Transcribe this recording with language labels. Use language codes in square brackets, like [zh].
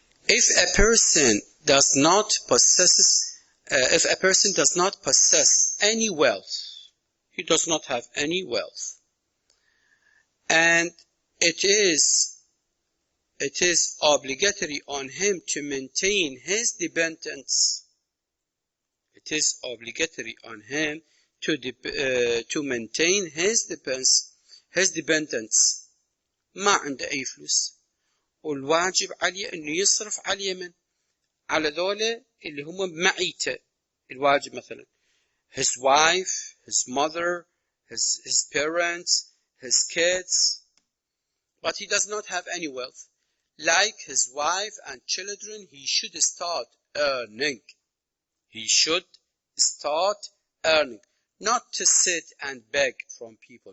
[en] If a person does not possess any wealth, he does not have any wealth, and it is obligatory on him to maintain his dependents. It is obligatory on him to maintain his dependents. [ar] ما عنده أي فلوس، والواجب عليه إنه يصرف على اليمن على ذولا اللي هم معيته. الواجب مثلا [en] his wife, his mother, his parents, his kids, but he does not have any wealth. Like his wife and children, he should start earning. He should start earning, not to sit and beg from people.